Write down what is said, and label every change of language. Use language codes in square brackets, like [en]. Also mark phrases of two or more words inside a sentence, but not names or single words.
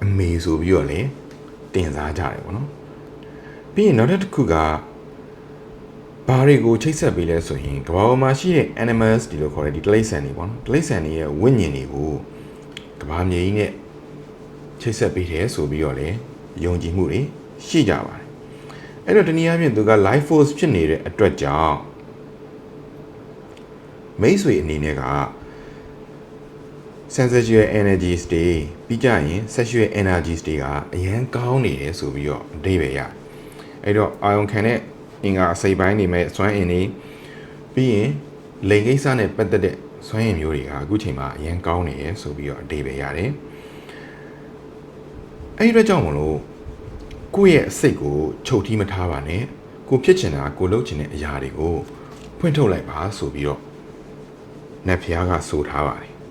[my] မေဆိုပြီးတော့လေတင်စားကြတယ်ပေါ့နော်ပြီးရင်နောက်တစ်ခုကဘာတွေကိုချိတ်ဆက်ပေးလဲဆိုရင်ကမ္ဘာပေါ်မှာရှိတဲ့ animals ဒီလိုခေါ်တဲ့ဒီတိရစ္ဆာန်တွေပေါ့နော်တိရစ္ဆာန်တွေရဲ့ဝိညာဉ်တွေကိုကမ္ဘာမြေကြီးနဲ့ချိတ်ဆက်ပေးတယ်ဆိုပြီးတော့လေယုံကြည်မှုတွေရှိကြပါတယ်အဲ့တော့တနည်းအားဖြင့်သူက [en] life force [my] ဖြစ်နေတဲ့အတွက်ကြောင့် မိတ်ဆွေအနေနဲ့က [en] sensual energies [my] တွေပြီးကြရင် [en] sexual energies [my] တွေကအရန်ကောင်းနေတယ်ဆိုပြီးတော့အဓိပ္ပာယ်ရအဲ့တော့အာယုံခံတဲ့အင်္ဂါအစိပ်ပိုင်းတွေမဲ့စွမ်းအင်တွေပြီးရင်လိင်ကိစ္စနဲ့ပတ်သက်တဲ့စွမ်းအင်မျိုးတွေကအခုချိန်မှာအရန်ကောင်းနေတယ်ဆိုပြီးတော့အဓိပ္ပာယ်ရတယ် အဲ့ဒီအတွက်ကြောင့်မလို့ကိုယ့်ရဲ့အစိတ်ကိုချုပ်ထီးမထားပါနဲ့ကိုဖြစ်ချင်တာကိုလုပ်ချင်တဲ့အရာတွေကိုဖွင့်ထုတ်လိုက်ပါဆိုပြီးတော့နတ်ဖျားကဆိုထားပါတယ်